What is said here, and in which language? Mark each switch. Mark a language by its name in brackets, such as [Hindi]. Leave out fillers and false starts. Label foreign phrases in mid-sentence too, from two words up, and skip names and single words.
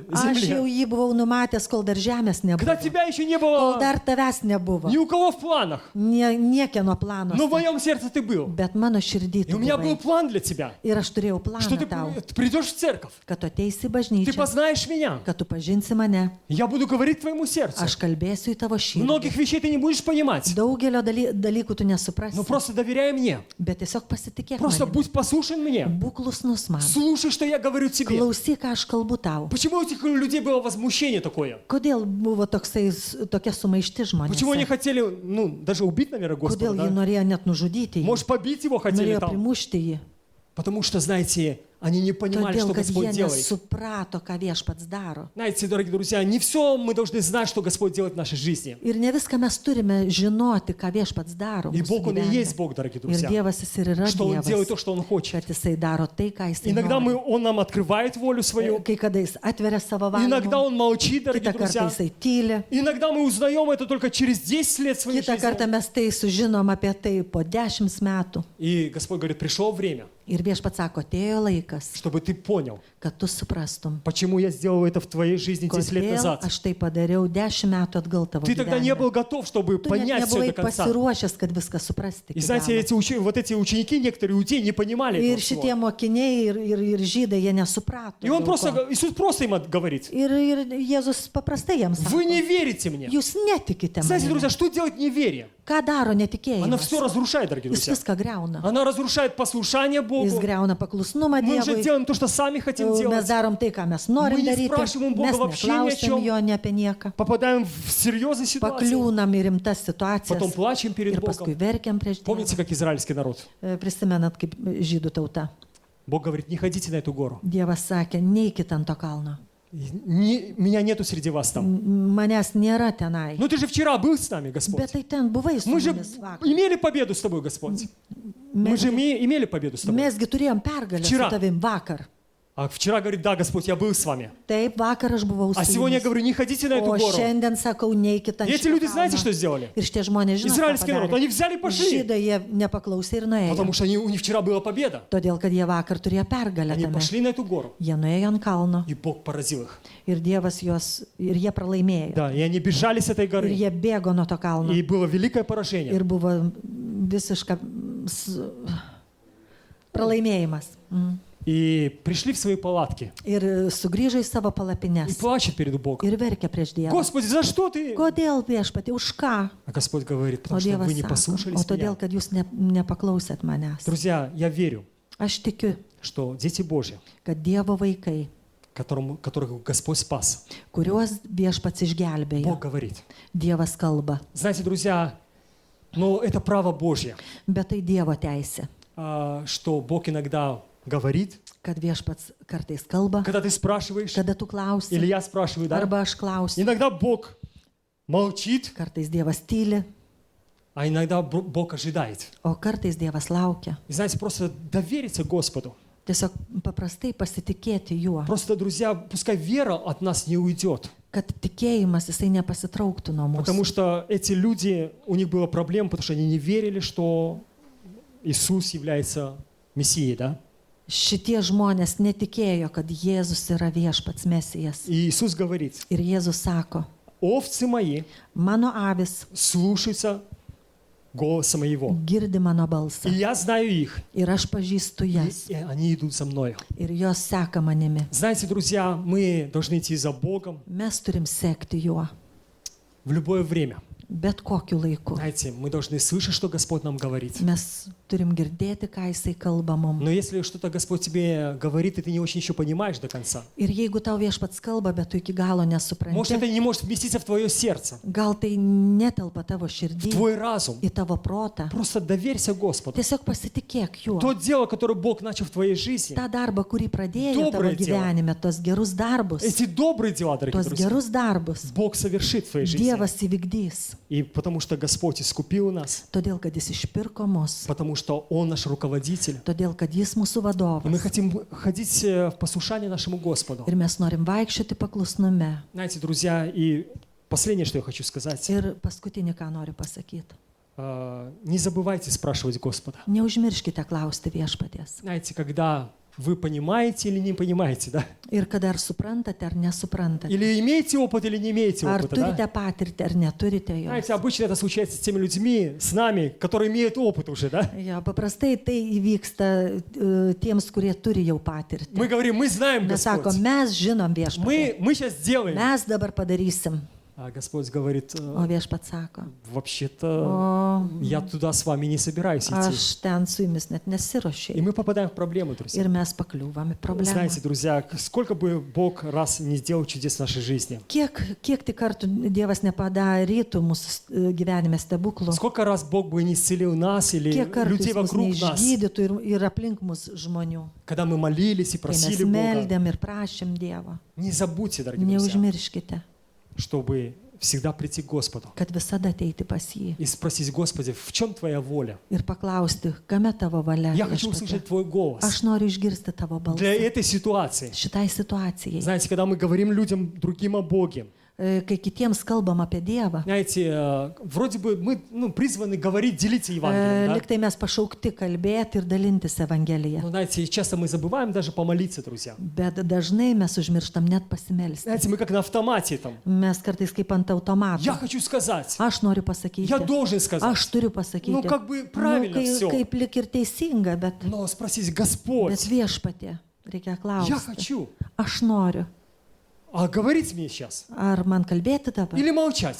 [Lithuanian] Aš jau [Russian] земле. [Lithuanian] jį buvau numatęs, kol dar žemės [Russian] Когда [Lithuanian] nebuvo. [Russian] тебя еще не [Lithuanian] Kol [Russian] было [Lithuanian] dar tavęs nebuvo. [Russian] ни у кого в планах. [Lithuanian] Niekieno [Russian] Но в [Lithuanian] planuose. [Russian] моем сердце ты был. [Lithuanian] Bet mano širdį [Russian] И [Lithuanian] tu [Russian] у меня был [Lithuanian] buvai. [Russian] план для тебя. [Lithuanian] Ir aš turėjau [Russian] Что [Lithuanian] planą tau, [Russian] ты придешь в церковь. [Lithuanian] kad tu ateisi į [Russian] Ты [Lithuanian] bažnyčią, [Russian] познаешь меня. [Lithuanian] kad tu pažinsi mane. [Russian] Я буду говорить твоему сердцу. [Lithuanian] Aš kalbėsiu į tavo širdį. [Russian] Многих вещей ты не будешь понимать. [Lithuanian] Daugelio dalykų tu nesuprasi. [Russian] Но просто доверяй мне. [Lithuanian] Bet tiesiog pasitikėk [Russian] Просто [Lithuanian] manimi. [Russian] будь послушен мне. [Lithuanian] Būk klusnus man. [Russian] Слушай, что я говорю тебе. [Lithuanian] Klausyk, ką aš kalbu tau. [Russian] Почему у этих людей было возмущение такое? [Lithuanian] Kodėl buvo tokia sumaišti [Russian] Почему они [Lithuanian] žmonės? [Russian] хотели, даже убить, наверное, Господа, [Lithuanian] Kodėl jie [Russian] да? [Lithuanian] norėjo net nužudyti jį? [Russian] Может, побить его хотели [Lithuanian] Norėjo [Russian] там? [Lithuanian] primušti jį. [Russian] Потому что, знаете, они не понимали, [Lithuanian] Todėl, [Russian] что [Lithuanian] kad [Russian] Господь [Lithuanian] jie [Russian] делает. [Lithuanian] nesuprato, ką viešpats daro. [Russian] Знаете, дорогие друзья, не все мы должны знать, что Господь делает в нашей жизни. [Lithuanian] Ir ne viską mes turime žinoti, ką viešpats daro. [Russian] И [Lithuanian] mūsų [Russian] Бог, Он и [Lithuanian] gyvenime. [Russian] есть Бог, дорогие [Lithuanian] Ir [Russian] друзья. [Lithuanian] Dievas jis ir yra [Russian] Что Он делает то, [Lithuanian] Dievas, [Russian] что Он хочет. [Lithuanian] kad jisai daro tai, ką jisai [Russian] Иногда [Lithuanian] nori. [Russian] Он нам открывает волю свою. [Lithuanian] Kai kada jis atveria savo [Russian] Иногда [Lithuanian] valią, [Russian] Он молчит, дорогие [Lithuanian] kitą kartą [Russian] друзья. [Lithuanian] jisai tyli, [Russian] Иногда мы узнаем это только через 10 лет своей [Lithuanian] kitą kartą [Russian] жизни. [Lithuanian] mes tai sužinom apie tai po 10 metų. [Russian] И Господь говорит, пришло время, [Lithuanian] Ir viešpats sako, atėjo laikas, [Russian] чтобы ты понял, [Lithuanian] kad tu suprastum, [Russian] почему я сделал это в твоей жизни 10 лет [Lithuanian] kodėl [Russian] назад. [Lithuanian] aš tai padariau 10 metų atgal tavo [Russian] Ты тогда не был [Lithuanian] gyvenime. [Russian] готов, чтобы [Lithuanian] Tu net [Russian] понять все [Lithuanian] nebuvai [Russian] до конца. [Lithuanian] pasiruošęs, kad viską suprasti. [Russian] И [Lithuanian] iki [Russian] знаете, [Lithuanian] galo. [Russian] вот эти ученики, некоторые иудеи, не понимали [Lithuanian] Ir [Russian] этого [Lithuanian] šitie [Russian] всего. [Lithuanian] mokiniai ir žydai, jie nesuprato. [Russian] И он [Lithuanian] dėl [Russian] просто, [Lithuanian] ko. [Russian] Иисус просто им говорит, [Lithuanian] Ir Jėzus paprastai jiems [Russian] вы [Lithuanian] sako, [Russian] не верите мне. [Lithuanian] jūs netikite [Russian] Знаете, [Lithuanian] manimi. [Russian] друзья, что делает неверие? [Lithuanian] Ką daro [Russian] Она [Lithuanian] netikėjimas? [Russian] все разрушает, дорогие [Lithuanian] Jis [Russian] друзья. [Lithuanian] viską greuna. [Russian] Она разрушает послушание [Lithuanian] Jis [Russian] Богу. [Lithuanian] greuna paklusnumą [Russian] Мы уже [Lithuanian] Dievui. [Russian] делаем то, что сами хотим [Lithuanian] Mes [Russian] делать. [Lithuanian] darom tai, ką mes norim [Russian] Мы не [Lithuanian] daryti. [Russian] спрашиваем Бога [Lithuanian] Mes [Russian] вообще ни о [Lithuanian] neklausim [Russian] чем. [Lithuanian] jo ne apie nieką. [Russian] Попадаем в серьезные ситуации. [Lithuanian] Pakliūnam į rimtas situacijas. [Russian] Потом плачем перед [Lithuanian] Ir paskui [Russian] Богом. [Lithuanian] verkiam prieš [Russian] Помните, [Lithuanian] Dievą. [Russian] как израильский народ? [Lithuanian] Prisimenat, kaip žydų tauta. [Russian] Бог говорит, не ходите на эту гору. [Lithuanian] Dievas sakė, neikit ant to kalno. [Russian] Меня нету среди вас там. [Lithuanian] Manęs nėra tenai. [Russian] Ну ты же вчера был с нами, Господь. [Lithuanian] Bet tai ten buvai su [Russian] Мы же [Lithuanian] mumis vakar. [Russian] имели победу с тобой, Господь. Мы же имели победу с тобой. [Lithuanian] Mesgi turėjom pergalę su [Russian] Včera. [Lithuanian] tavim vakar. [Russian] А вчера говорит, да, Господь, я был с вами. [Lithuanian] Taip, vakar aš buvau su [Russian] А сегодня я [Lithuanian] jumis. [Russian] говорю, не ходите на эту [Lithuanian] O [Russian] гору. [Lithuanian] šiandien sakau, neikit ant [Russian] И эти [Lithuanian] šito [Russian] люди, знаете, [Lithuanian] kalno. [Russian] что сделали? [Lithuanian] Ir šitie žmonės žino, ką [Russian] Израильский народ, они [Lithuanian] padarė. [Russian] взяли и пошли. [Lithuanian] Žydai jie nepaklausė ir nuėjo. [Russian] Потому что у них вчера была победа. [Lithuanian] Todėl, kad jie vakar turėjo pergalę [Russian] Они [Lithuanian] tame. [Russian] пошли на эту гору, [Lithuanian] Jie nuėjo ant kalno [Russian] и Бог поразил их. [Lithuanian] ir Dievas juos, ir jie pralaimėjo. [Russian] Да, и они бежали с этой [Lithuanian] Ir [Russian] горы. [Lithuanian] jie bėgo nuo to kalno. [Russian] И было великое поражение. [Lithuanian] Ir buvo visiška pralaimėjimas. [Russian] И пришли в свои палатки. [Lithuanian] Ir sugrįžo į savo [Russian] И [Lithuanian] palapines. [Russian] плачут перед Богом. [Lithuanian] Ir verkia prieš Dievą. [Russian] Господи, за что ты? [Lithuanian] Kodėl viešpatį, už ką? [Russian] А Господь говорит, [Lithuanian] O [Russian] потому что [Lithuanian] Dievas [Russian] вы не [Lithuanian] sako, o [Russian] послушались [Lithuanian] todėl, [Russian] меня. [Lithuanian] kad jūs nepaklausėt manęs. [Russian] Друзья, я верю, [Lithuanian] Aš tikiu, [Russian] что дети Божьи, [Lithuanian] kad Dievo vaikai, [Russian] которых Господь спас, [Lithuanian] kuriuos viešpats išgelbėjo, [Russian] Бог говорит. [Lithuanian] Dievas kalba, [Russian] Знаете, друзья, но это право Божье, [Lithuanian] bet tai Dievo teisė, [Russian] что Бог иногда говорит, [Lithuanian] kad viešpats kartais kalba, [Russian] когда ты спрашиваешь, [Lithuanian] kada tu klausi, [Russian] или я спрашиваю, да? [Lithuanian] arba aš klausiu, [Russian] Иногда Бог молчит, [Lithuanian] kartais Dievas tyli, [Russian] а иногда Бог ожидает. [Lithuanian] o kartais Dievas laukia. [Russian] И знаете, просто довериться Господу. [Lithuanian] Tiesiog paprastai pasitikėti juo, [Russian] Просто, друзья, пускай вера от нас не уйдет. [Lithuanian] kad tikėjimas jisai nepasitrauktų nuo [Russian] Потому [Lithuanian] mūsų. [Russian] что эти люди, у них была проблема, потому что они не верили, что Иисус является Мессией, да? [Lithuanian] Šitie žmonės netikėjo, kad Jėzus yra viešpats Mesijas. [Russian] И Иисус говорит, [Lithuanian] Ir Jėzus sako, [Russian] овцы мои [Lithuanian] mano avis [Russian] слушаются голоса моего. [Lithuanian] girdi mano balsą. [Russian] И я знаю их, [Lithuanian] Ir aš pažįstu jas. [Russian] и они идут за мною. [Lithuanian] Ir jos seka manimi. [Russian] Знаете, друзья, мы должны идти за Богом [Lithuanian] Mes turim sekti juo. [Russian] в любое время. [Lithuanian] Bet kokiu laiku. [Russian] Знаете, мы должны слышать, что Господь нам говорит. [Lithuanian] Mes turim girdėti, ką jisai kalba mums. [Russian] Но если что-то Господь тебе говорит, и ты не очень еще понимаешь до конца, [Lithuanian] Ir jeigu tau viešpats kalba, bet tu iki galo [Russian] может, [Lithuanian] nesupranti, [Russian] это не может вместиться в твое сердце, [Lithuanian] gal tai netelpa tavo [Russian] в [Lithuanian] širdį, [Russian] твой разум. [Lithuanian] į tavo protą. [Russian] Просто доверься Господу. [Lithuanian] Tiesiog pasitikėk juo. [Russian] То дело, которое Бог начал в твоей жизни, [Lithuanian] Ta darbą, kurį pradėjo tavo [Russian] Доброе дело. [Lithuanian] gyvenime, tos gerus darbus, [Russian] эти добрые дела, дорогие [Lithuanian] tos [Russian] друзья, [Lithuanian] gerus darbus, [Russian] Бог совершит в твоей жизни. [Lithuanian] Dievas įvykdys. [Russian] И потому что Господь искупил нас, [Lithuanian] Todėl, kad jis išpirko mus. [Russian] потому что Он наш руководитель. [Lithuanian] Todėl, kad jis mūsų [Russian] И мы [Lithuanian] vadovas. [Russian] хотим ходить в послушание нашему Господу. [Lithuanian] Ir mes norim vaikščioti paklusnume. [Russian] Знаете, друзья, и последнее, что я хочу сказать. [Lithuanian] Ir paskutinį, ką noriu pasakyti. [Russian] Не забывайте спрашивать Господа. [Lithuanian] Neužmirškite klausti viešpaties. [Russian] Знаете, когда вы понимаете или не понимаете, да? [Lithuanian] Ir kada ar suprantate, ar nesuprantate. [Russian] Или имеете опыт, или не имеете [Lithuanian] Ar [Russian] опыта, [Lithuanian] turite [Russian] да? [Lithuanian] patirtį, ar neturite jos. [Russian] Знаете, обычно это случается с теми людьми, с нами, которые имеют опыт уже, да? [Lithuanian] Jo, paprastai tai įvyksta tiems, kurie turi jau patirtį. [Russian] Мы говорим, мы знаем, [Lithuanian] Mes sakom, [Russian] Господь. [Lithuanian] mes žinom viešpatį. [Russian] Мы сейчас сделаем. [Lithuanian] Mes dabar padarysim. [Russian] А Господь говорит, [Lithuanian] O viešpats sako, [Russian] вообще-то [Lithuanian] o [Russian] я туда с вами не собираюсь идти. [Lithuanian] aš ten su jumis net [Russian] И [Lithuanian] nesiruošiu. [Russian] мы попадаем в проблему, друзья. [Lithuanian] Ir mes pakliūvame problemą. [Russian] Знаете, друзья, сколько бы Бог раз не сделал чудес в нашей жизни, [Lithuanian] Kiek tik kartų Dievas nepadarytų mūsų gyvenime stebuklų, [Russian] сколько раз Бог бы не исцелил нас или [Lithuanian] kiek kartų [Russian] людей [Lithuanian] jis mus [Russian] вокруг нас, [Lithuanian] neišgydytų ir aplink mus žmonių. [Russian] когда мы молились и [Lithuanian] Kai mes [Russian] просили Бога, [Lithuanian] meldėm ir prašėm Dievo, [Russian] не забудьте, дорогие друзья, [Lithuanian] neužmirškite, [Russian] чтобы всегда прийти к Господу [Lithuanian] kad visada ateiti pas jį [Russian] и спросить, Господи, в чем Твоя воля? [Lithuanian] ir paklausti, kame tavo valia. [Russian] Я хочу [Lithuanian] Viešpatie. [Russian] услышать Твой голос [Lithuanian] Aš noriu išgirsti tavo balsą [Russian] для этой ситуации. [Lithuanian] šitai situacijai. [Russian] Знаете, когда мы говорим людям другим о Боге, [Lithuanian] Kai kitiems kalbam apie Dievą, [Russian] знаете, вроде бы мы призваны говорить, делиться Евангелием, да? [Lithuanian] liktai mes pašaukti kalbėti ir dalintis Evangeliją. [Russian] Но, знаете, часто мы забываем даже помолиться, друзья. [Lithuanian] Bet dažnai mes užmirštam net pasimelsti. [Russian] Знаете, мы как на автомате там. [Lithuanian] Mes kartais kaip ant automato. [Russian] Я хочу сказать, [Lithuanian] Aš noriu pasakyti. [Russian] я должен сказать. [Lithuanian] Aš turiu pasakyti. [Russian] Ну, как бы правильно всё. [Lithuanian] Kaip lik ir teisinga, bet [Russian] Но спросить, Господь, [Lithuanian] viešpatie reikia [Russian] я [Lithuanian] klausti. [Russian] хочу. [Lithuanian] Aš noriu. [Russian] А говорить мне сейчас? [Lithuanian] Ar man kalbėti dabar? [Russian] Или молчать?